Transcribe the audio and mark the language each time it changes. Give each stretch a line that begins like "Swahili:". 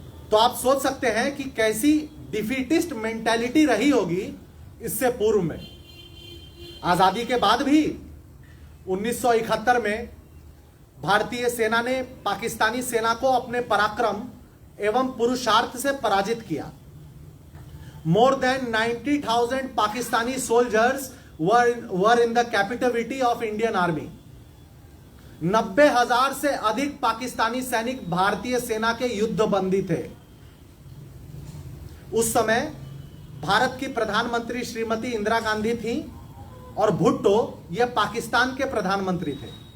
Hindi: तो आप सोच सकते हैं कि कैसी डिफीटिस्ट मेंटालिटी रही होगी इससे पूर्व में। आजादी के बाद भी 1971 में भारतीय सेना ने पाकिस्तानी सेना को अपने पराक्रम एवं पुरुषार्थ से पराजित किया।
English: More than 90,000 Pakistani soldiers were in the captivity of Indian Army.
Hindi: 90,000 से अधिक पाकिस्तानी सैनिक भारतीय सेना के युद्धबंदी थे। उस समय भारत की प्रधानमंत्री श्रीमती इंदिरा गांधी थी और भुट्टो ये पाकिस्तान के प्रधानमंत्री थे।